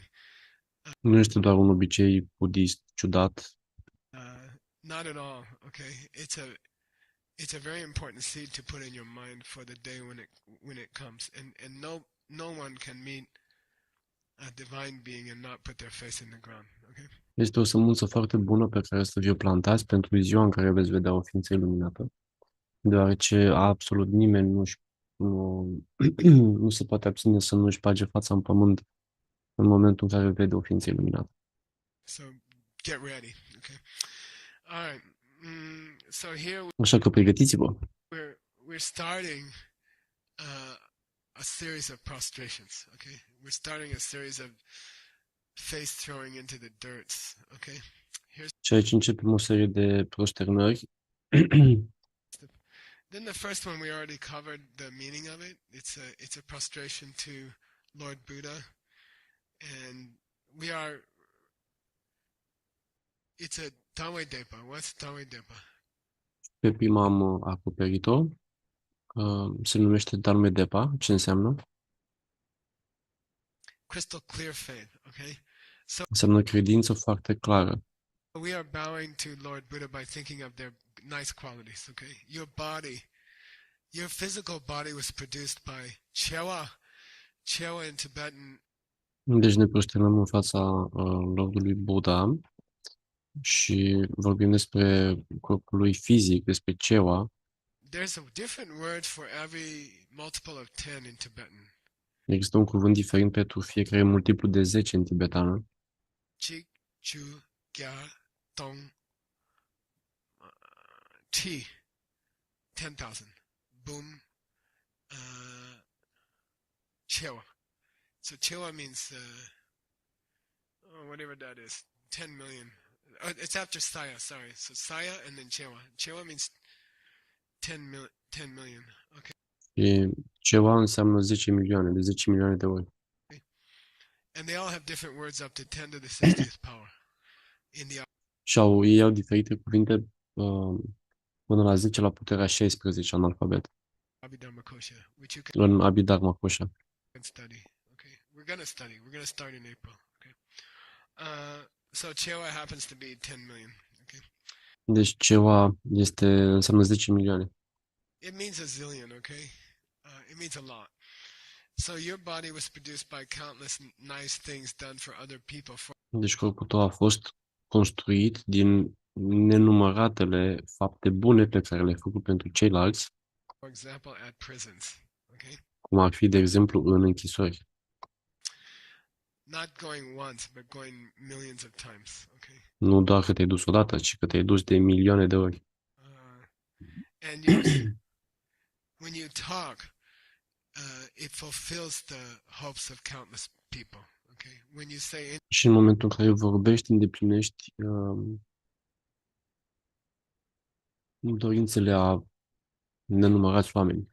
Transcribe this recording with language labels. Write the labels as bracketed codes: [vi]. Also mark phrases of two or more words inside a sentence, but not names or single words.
[ro] Nu este doar un obicei budist ciudat. [en] Not at all. Okay, it's a very important seed to put in your mind for the day when it comes, and no one can meet a divine being and not put their face in the ground. Okay. [ro] Este o sămânță foarte bună pe care să vi-o plantați pentru ziua în care veți vedea o ființă iluminată, deoarece absolut nimeni nu se poate abține să nu-și bage fața în pământ în momentul în care vede o ființă iluminată. [en] So get ready. Okay. All right. So here [ro] Așa că pregătiți-vă. [en] we're starting a series of prostrations. Okay, we're starting a series of face throwing into the dirts. Okay, [ro] Și aici începem o serie de prosternări [en] Then the first one we already covered the meaning of it. It's a prostration to Lord Buddha, and it's a Dawai Depa. What's Dawai Depa? [ro] Pe prima am acoperit-o. Se numește Dharma Depa. Ce înseamnă? [en] Crystal clear faith, okay? So [ro] Înseamnă credință foarte clară. [en] we are bowing to Lord Buddha by thinking of their nice qualities, okay? Your physical body was produced by Chewa. Chewa in Tibetan, [ro] Deci ne prosternăm în fața Lordului Buddha și vorbim despre corpul lui fizic, despre Cewa. [en] there's a different word for every multiple of 10 in Tibetan. [ro] Există un cuvânt diferit pentru fiecare multiplu de 10 în tibetană. [bo] Chik, Chu, Gya, Tong, Ti, 10,000. [en] Boom, Chewa. So Chewa means, whatever that is, 10 million. It's after Saya, sorry. So Saya and then Chewa. Chewa means 10 million. Okay. [ro] Și Cewa înseamnă 10 milioane, de 10 milioane de ori. [en] And they all have different words up to 10 to the 60th power. [ro] Și ei au diferite cuvinte până la 10 la puterea 16 în alfabet. [en] Abhidharma Kosha, which you [ro] În Abhidharma Kosha. [en] can study. Okay. We're going to study. We're going to start in April. Okay. So Chewa happens to be 10 million. Okay. [ro] Deci Cewa înseamnă 10 milioane. [en] It means a zillion, okay? It means a lot. So your body was produced by countless nice things done for other people. [ro] Deci corpul tău a fost construit din nenumăratele fapte bune pe care le-ai făcut pentru ceilalți, [en] For example, at prisons, okay? [ro] cum ar fi, de exemplu, în închisori. [en] Not going once, but going millions of times, okay? [ro] Nu doar că te-ai dus odată, ci că te-ai dus de milioane de ori. [en] And when you talk, it fulfills the hopes of countless people, okay? When you say [ro] Și în momentul în care vorbești, îndeplinești dorințele a nenumărați oameni.